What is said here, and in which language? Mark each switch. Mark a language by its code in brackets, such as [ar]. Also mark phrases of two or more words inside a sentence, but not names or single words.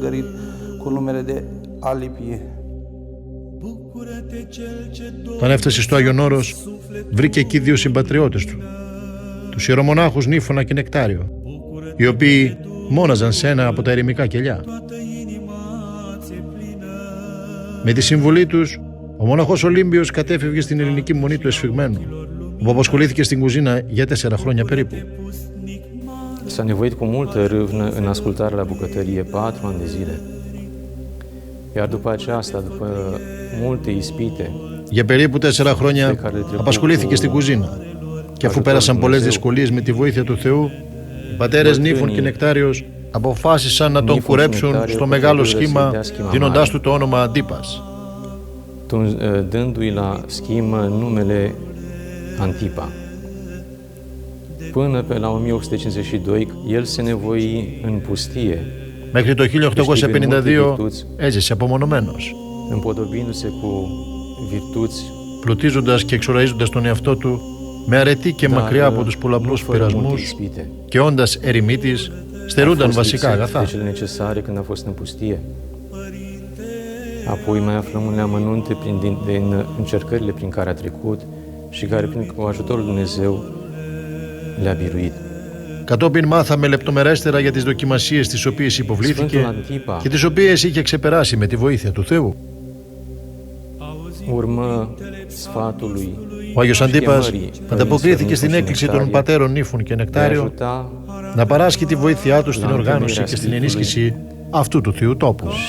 [el] Όταν έφτασε στο Άγιον Όρος, βρήκε εκεί δύο συμπατριώτες του, τους ιερομονάχους Νύφωνα και Νεκτάριο, οι οποίοι μόναζαν σε ένα από τα ερημικά κελιά. Με τη συμβουλή τους, ο μοναχός Ολύμπιος κατέφευγε στην ελληνική μονή του Εσφυγμένου, όπου απασχολήθηκε στην κουζίνα για 4 χρόνια περίπου. [ro] S-a nevoit cu multă râvnă în ascultare la bucătărie 4 ani de zile. Iar după aceasta, după multe ispite, [el] για περίπου 4 χρόνια απασχολήθηκε στην κουζίνα, και αφού πέρασαν πολλές δυσκολίες, με τη βοήθεια του Θεού, οι πατέρες Νύφων και Νεκτάριος αποφάσισαν να τον κουρέψουν στο μεγάλο σχήμα, δίνοντάς του το όνομα Αντίπας, [ro] dându-i la schimă numele Antipa. Până pe la 1852, el se nevoi în pustie. [el] Μέχρι το 1852 έζησε απομονωμένος, [ro] împodobindu-se cu virtuți, [el] πλουτίζοντας και εξοραίζοντας τον εαυτό του με αρετή και μακριά από τους πολλαπλούς πειρασμούς, και όντας ερημίτης, στερούνταν βασικά αγαθά. [ro] Apoi mai aflăm unele amănunte din încercările prin care a trecut și care, cu ajutorul Dumnezeu, le-a biruit. [el] Κατόπιν μάθαμε λεπτομερέστερα για τις δοκιμασίες τις οποίες υποβλήθηκε και τις οποίες είχε ξεπεράσει με τη βοήθεια του Θεού. Ο Άγιος Αντίπας ανταποκρίθηκε στην έκκληση των πατέρων Νύφων και Νεκτάριο να παράσχει τη βοήθειά του στην οργάνωση και στην ενίσχυση αυτού του θείου τόπου.